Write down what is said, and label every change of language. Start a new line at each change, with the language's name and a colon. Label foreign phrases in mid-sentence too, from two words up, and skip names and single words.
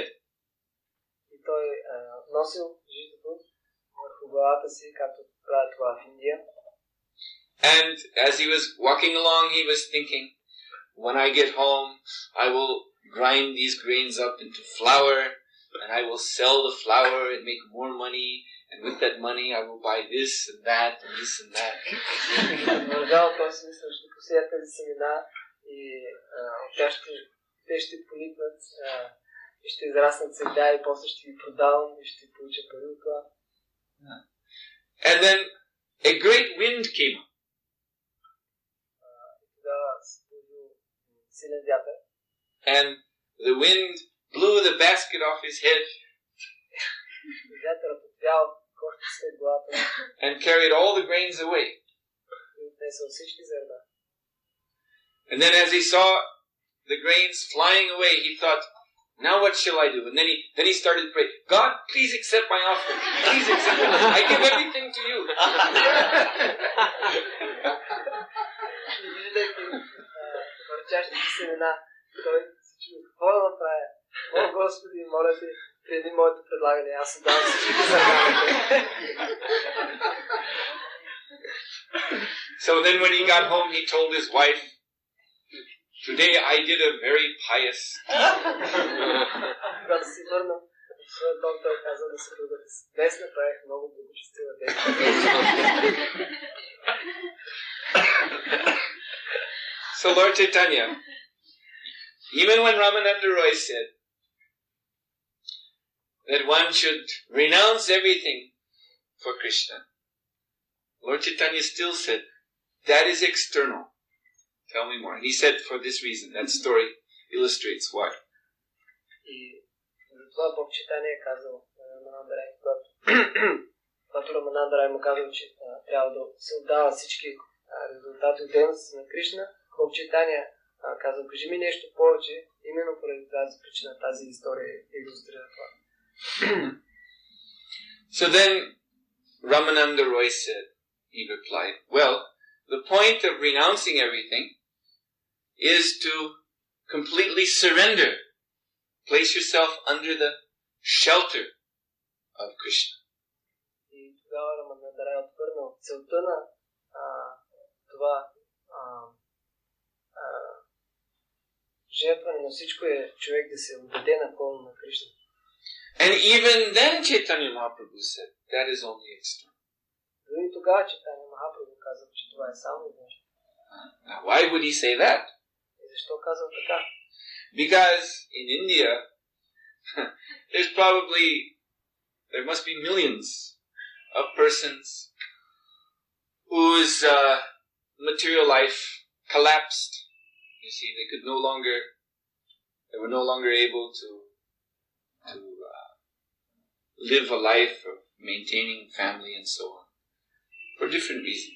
Bulgarian: И той носил житото върху главата си, както правят това в Индия.
English: And as he was walking along, he was thinking, when I get home, I will grind these grains up into flour, and I will sell the flour and make more money, and with that money I will buy this and that and this and that.
Bulgarian: Вървял той си мисля, ще посея тези семена и те ще поникнат и ще израснат сега и после ще ги продавам и ще получа пари от това.
English: And then a great wind came up.
Bulgarian: Тогава се появи силен вятър.
English: And the wind blew the basket off his head
Bulgarian: Вятърът отвял кошчето след главата
English: and carried all the grains away.
Bulgarian: и отнесъл всички зърна.
English: And then as he saw the grains flying away, he thought, now what shall I do? And then he started to pray, God, please accept my offering. Please accept it. I give everything to you.
Bulgarian: И виждайки върчащите семена, той се чува, какво да направя? О, Господи, моля те, приеми моето предлагане, аз се давам всички зърна.
English: So then when he got home, he told his wife, today I did a very pious.
Bulgarian: Когато си върнал в своя дом, той каза на съпругата си, днес направих много благочестива дейност.
English: So Lord Chaitanya, even when Ramananda Roy said that one should renounce everything for Krishna, Lord Chaitanya still said, that is external. Tell me more. And he said for this reason. That story illustrates why.
Bulgarian: И затова Бог Чайтания е казал Рамананда Рай, когато Рамананда Рай му казал, че трябва да се отдава всички резултати от дейността на Кришна, Бог Чайтания казал, кажи ми нещо повече, именно поради тази причина, тази история илюстрира това.
English: So then Ramananda Roy said, he replied, well, the point of renouncing everything is to completely surrender. Place yourself under the shelter of Krishna.
Bulgarian: И тогава Раманандарай е отвърнал. Целта на това жертване на всичко е човек да се отдаде напълно на Кришна.
English: And even then Chaitanya Mahaprabhu said, that is only external.
Bulgarian: Дори тогава Чайтаня Махапрабху каза, че това е само външно.
English: Now why would he say that?
Bulgarian: И защо казал така?
English: Because in India, there must be millions of persons whose material life collapsed. You see, they were no longer able to live a life of maintaining family and so on, for different reasons.